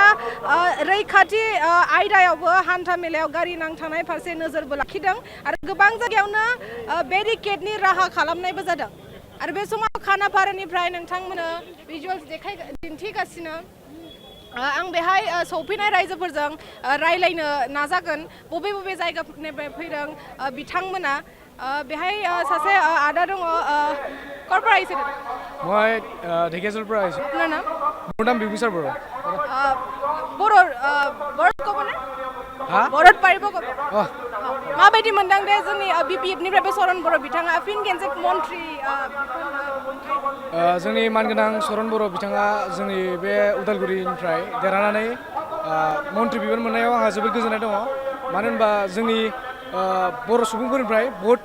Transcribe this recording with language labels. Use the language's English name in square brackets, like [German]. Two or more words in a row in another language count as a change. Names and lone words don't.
[Bodo] रैखाथि आयदायावबो हान्था मेलायाव गारि नांथानाय फारसे नोजोरबो लाखिदों आरो गोबां जायगायावनो बेरिकेडनि राहा खालामनायबो जादों आरो बे समाव खानापारानिफ्राय नोंथांमोननो भिजुअल्स दिन्थिगासिनो आं बेहाय सौफैनाय रायजोफोरजों रायलायनो नाजागोन बबे बबे जायगानिफ्राय फैदों बिथांमोना बेहाय सासे आदा दङ [Assamese] ক'ৰ পৰা আহিছে মই ঢেকিয়াজুলিৰ পৰা আহিছোঁ আপোনাৰ নাম মোৰ নাম বিভূষণ বৰা বৰ'ত ক'বনে বৰ'ত পাৰিব ক'ব [Bodo] माबायदि मोनदां दे जोंनि बिपिएफनिफ्रायबो सरन बर' बिथाङा फिन खेनसे मन्त्रि जोंनि मानगोनां सरन बर' बिथाङा जोंनि बे उदालगुरिनिफ्राय देरहानानै मन्त्रि बिबान मोननायाव आंहा जोबोद गोजोननाय दङ मानो होनबा जोंनि बर' सुबुंफोरनिफ्राय बहुद